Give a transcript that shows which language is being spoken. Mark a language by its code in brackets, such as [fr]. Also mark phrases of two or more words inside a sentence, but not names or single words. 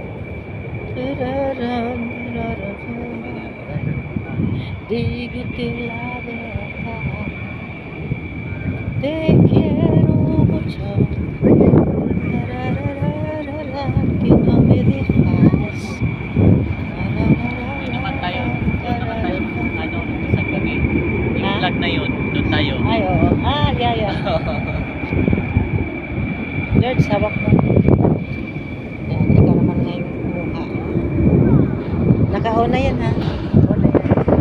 [es] Digo que la verdad, te quiero mucho, que no me dejas. [tl] Doon naman tayo ano, isang gabi. Yung vlog na yun, doon tayo. Ay, oo. Yeah. George, hawak mo. Yan, ikaw naman na yung mukha. Naka-on na yan, ha? On na yan.